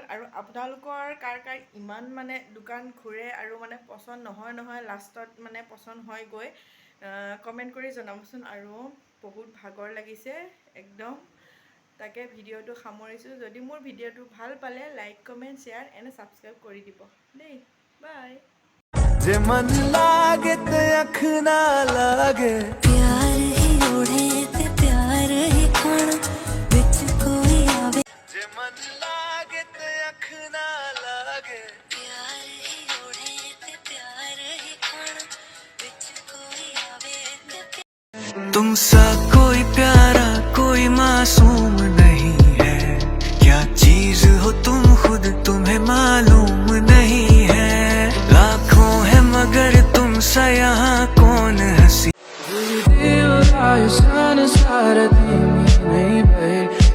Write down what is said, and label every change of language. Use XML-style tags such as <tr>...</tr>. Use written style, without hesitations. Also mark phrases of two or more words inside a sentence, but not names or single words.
<as>আৰু আপোনালোকৰ কাৰ ইমান মানে দোকান ঘূৰে আৰু মানে পচন্দ নহয়, লাষ্টত মানে পচন্দ হয় গৈ, কমেণ্ট কৰি জনাবচোন। আৰু বহুত ভাগৰ লাগিছে একদম। তাকে ভিডিঅ'টো সামৰিছোঁ। যদি মোৰ ভিডিঅ'টো ভাল পালে</as> <en>like comment share and subscribe</en> <as>কৰি দিব দেই। বাই।</as> <pa>ਜੇ ਮਨ ਲੱਗੇ ਤੇ ਅੱਖ ਨਾ ਲੱਗੇ, ਪਿਆਰ ਹੀ ਓੜ੍ਹੇ ਤੇ ਪਿਆਰ ਹੀ ਖਾਣਾ ਵਿੱਚ ਕੋਈ ਆਵੇ, ਜੇ ਮਨ ਲੱਗੇ ਤੇ ਅੱਖ ਨਾ ਲੱਗੇ, ਪਿਆਰ ਹੀ ਓੜ੍ਹੇ ਤੇ ਪਿਆਰ ਹੀ ਖਾਣਾ ਵਿੱਚ ਕੋਈ ਆਵੇ।</pa> <hi>तुमसा कोई प्यारा कोई मासूम नहीं है, क्या चीज हो तुम खुद तुम्हें मालूम नहीं है, लाखों है मगर तुमसा यहाँ कौन हंसी।</hi>